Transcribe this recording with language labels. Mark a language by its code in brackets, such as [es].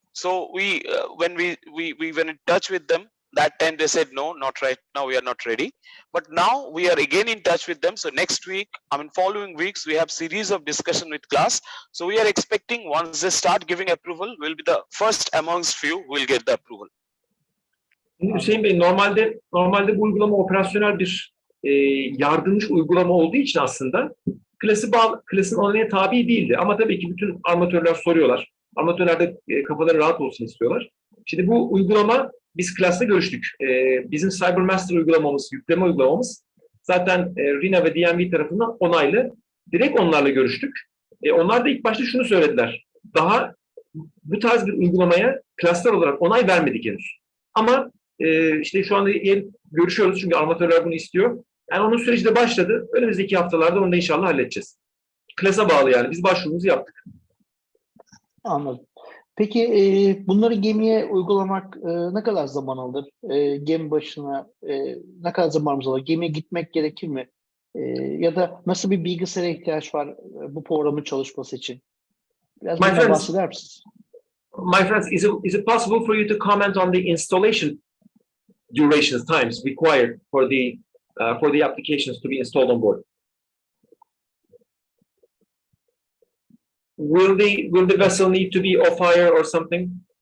[en] So when we were in touch with them, that time they said no, not right now, we are not ready. But now we are again in touch with them. So next week, following weeks, we have series of discussion with class. So we are expecting once they start giving approval, we'll be the first amongst few who will get the approval. [tr] Hüseyin Bey, normalde bu uygulama operasyonel bir yardımcı uygulama olduğu için aslında klasın onayına tabi değildi. Ama tabii ki bütün armatörler soruyorlar. Armatörler de kafaları rahat olsun istiyorlar. Şimdi bu uygulama, biz klasla görüştük. Bizim Cybermaster uygulamamız, yükleme uygulamamız zaten RINA ve DNV tarafından onaylı. Direkt onlarla görüştük. Onlar da ilk başta şunu söylediler. Daha bu tarz bir uygulamaya klaslar olarak onay vermedik henüz. Ama işte şu anda görüşüyoruz çünkü armatörler bunu istiyor. Yani onun süreci de başladı. Önümüzdeki haftalarda onu da inşallah halledeceğiz. Klasa bağlı yani. Biz başvurumuzu yaptık. Anladım. Peki bunları gemiye uygulamak ne kadar zaman alır? Gemi başına ne kadar zamanımız alır? Gemiye gitmek gerekir mi? Ya da nasıl bir bilgisayara ihtiyaç var bu programın çalışması için? Biraz bundan bahseder misiniz? [en] My friends, is it possible for you to comment on the installation durations, times required for the applications to be installed on board? Will the vessel need to be off hire or something?